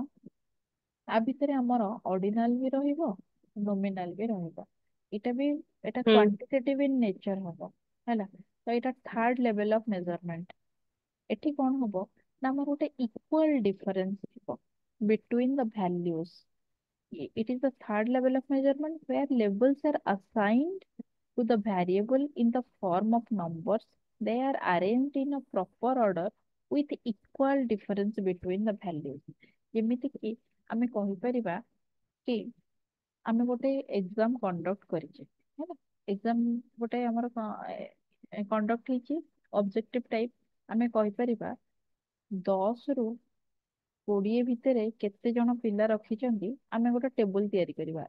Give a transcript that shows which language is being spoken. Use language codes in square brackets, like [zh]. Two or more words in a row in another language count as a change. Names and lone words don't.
[or] ଆ ଭିତରେ ଆମର ଅର୍ଡିନାଲ ବି ରହିବ, ନୋମିନାଲ ବି ରହିବ। ଏଇଟା ବି ଏଇଟା ହୁଁ [en] quantitative in nature [or] ହବ ହେଲା। ତ ଏଇଟା [en] third level of measurement. [or] ଏଠି କଣ ହବ ନା ଆମର ଗୋଟେ [en] equal difference [or] ଥିବ [en] between the values. It is the third level of measurement where labels are assigned to the variable in the form of numbers. They are arranged in a proper order with equal difference between the values. [or] ଯେମିତି କି ଆମେ କହିପାରିବା କି ଆମେ ଗୋଟେ [en] exam conduct [or] କରିଛେ ହେଲା। ଏକ୍ସାମ ଗୋଟେ ଆମର କଣ୍ଡକ୍ଟ ହେଇଛି [en] objective type. [or] ଆମେ କହିପାରିବା 10 ରୁ 20 ଭିତରେ କେତେ ଜଣ ପିଲା ରଖିଛନ୍ତି ଆମେ ଗୋଟେ ଟେବୁଲ ତିଆରି କରିବା।